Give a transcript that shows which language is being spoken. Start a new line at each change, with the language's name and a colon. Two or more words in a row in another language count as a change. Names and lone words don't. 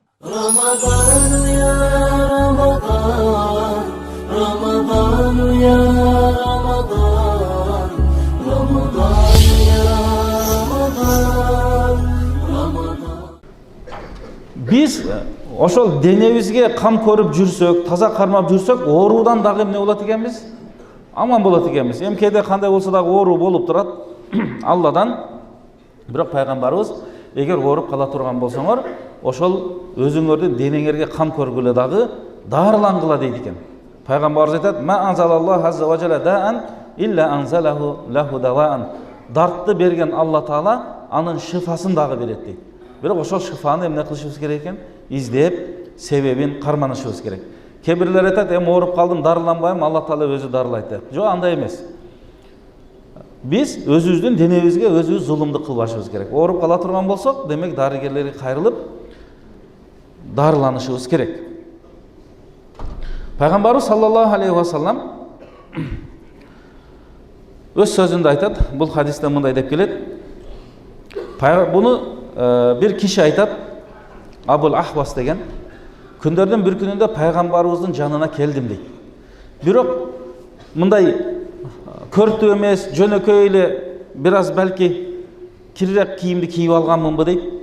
Arabic: رمضان يا رمضان رمضان يا رمضان رمضان يا رمضان رمضان.
Kyrgyz: Biz ошол денебизге кам көрүп жүрсөк, таза кармап жүрсөк, оорудан дагы эмне болот экенбиз? Аман болот экенбиз. Эмкеде кандай болсо дагы оору болуп турат Алладан. Бирок пайгамбарыбыз эгер ооруп кала турган болсоңор, ошол өзүңөрдүн денеңерге кам көргүлө дагы дарылангыла дейт экен. Пайгамбарыбыз айтат:
Arabic: "ما أنزل الله عز وجل داء إلا أنزل له دواء."
Kyrgyz: Дартты берген Алла Таала анын шифасын дагы берет дейт. Бирок ошол шифаны эмне кылышыбыз керек экен? Издеп, себебин карманышыбыз керек. Кээ бирлер айтат: "Эми ооруп калдым, дарыланбайм, Алла Таала өзү дарылайт" деп. Жок, андай эмес. Biz өзүбүздүн денебизге өзүбүз зулумду кылбашыбыз керек. Ооруп кала турган болсок, демек дарыгерлерге кайрылып дарыланышыбыз керек. Пайгамбарыбыз
Arabic: صلى الله عليه وسلم
Kyrgyz: өз сөзүндө айтат, бул хадисте мындай деп келет. Буну бир киши айтат, Абул Ахвас деген, күндөрдүн бир күнүндө пайгамбарыбыздын жанына келдим дейт. Бирок мындай көртүү эмес, жөнөкөй эле бир аз балки кирирээк кийимди кийип алганмынбы дейт.